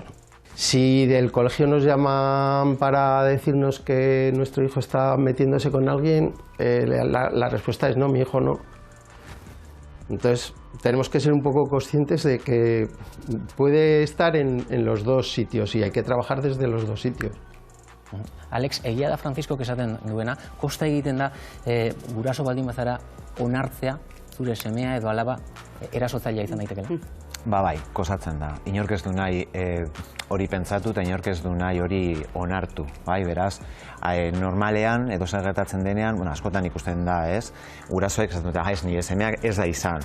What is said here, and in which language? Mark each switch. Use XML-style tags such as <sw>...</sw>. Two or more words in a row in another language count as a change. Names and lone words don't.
<es>Si del colegio nos llaman para decirnos que nuestro hijo está metiéndose con alguien, la respuesta es no, mi hijo no. Entonces, tenemos que ser un poco conscientes de que puede estar en los dos sitios y hay que trabajar desde los dos sitios.</es> <eu>Alex, egia da Francisco esaten duena, kosta egiten da guraso baldin bazara onartzea zure semea edo alaba erasotzailea izan daitekela? Bai, kostatzen da. Inork ez du nahi hori pentsatu eta inork ez du nahi hori onartu. Beraz, normalean, edo zer gertatzen denean, askotan ikusten da, gurasoek esaten dute, nire semeak ez da izan.</eu>